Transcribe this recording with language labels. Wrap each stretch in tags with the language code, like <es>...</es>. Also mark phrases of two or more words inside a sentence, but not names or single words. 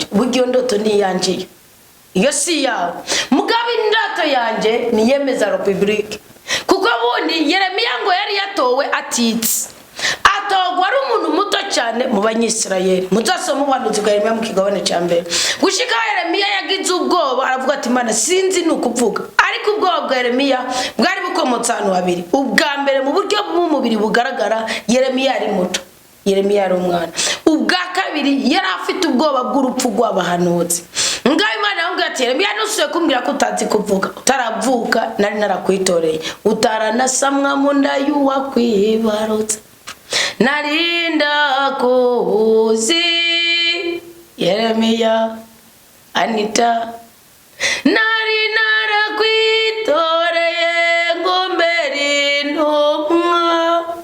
<rn>buryo Indoto ni yanje iyo si yawe mugabe Indoto yanje ni yemeza republique kuko bundi Yeremiya ngo yari yatowe atitse atogwa ari umuntu muto cyane mu banyisirayeli muzasoma ubuhanuzi bwa Yeremiya mu kigabane cya mbere gushika Yeremiya yagize ubwoba aravuga ati Imana sinzi nukuvuga ariko ubwoba bwa Yeremiya bwari bukomotse ahantu habiri. Ubwa mbere mu buryo bw'umubiri bugaragara Yeremiya ari muto, Yeremiya ari umwana. Ubwa kabiri yari afite ubwoba bw'urupfu rw'abahanuzi. Ngaho Imana yambwiye ati Yeremiya nusuye kumbwira ko utazi kuvuga utaravuka nari narakwitoreye utaranasamwa mu nda y'uwakwibarutse narinda kuzi Yeremiya Anita nari narakwitoreye ngo mbere ntumwa</rn>